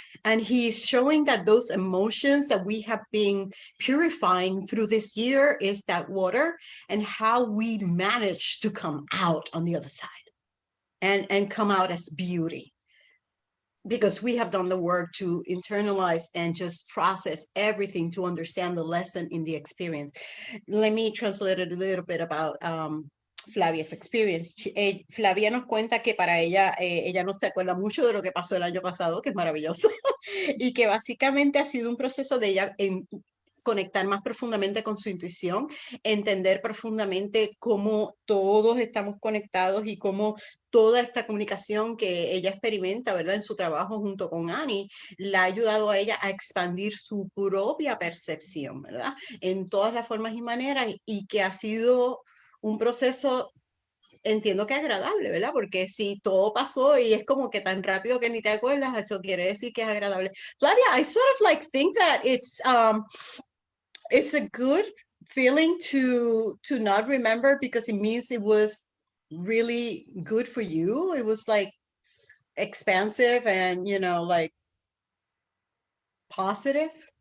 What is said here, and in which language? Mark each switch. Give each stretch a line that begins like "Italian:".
English: And he's showing that those emotions that we have been purifying through this year is that water, and how we manage to come out on the other side and come out as beauty. Because we have done the work to internalize and just process everything to understand the lesson in the experience. Let me translate it a little bit about Flavia's experience.
Spanish: Flavia nos cuenta que para ella, ella no se acuerda mucho de lo que pasó el año pasado, que es maravilloso, y que básicamente ha sido un proceso de ella conectar más profundamente con su intuición, entender profundamente cómo todos estamos conectados y cómo toda esta comunicación que ella experimenta, ¿verdad? En su trabajo junto con Annie, la ha ayudado a ella a expandir su propia percepción, ¿verdad? En todas las formas y maneras, y que ha sido un proceso, entiendo que agradable, ¿verdad? Porque si todo pasó y es como que tan rápido que ni te acuerdas, eso quiere decir que es agradable.
English: Flavia, I sort of like think that it's a good feeling to not remember, because it means it was really good for you. It was like expansive and like positive.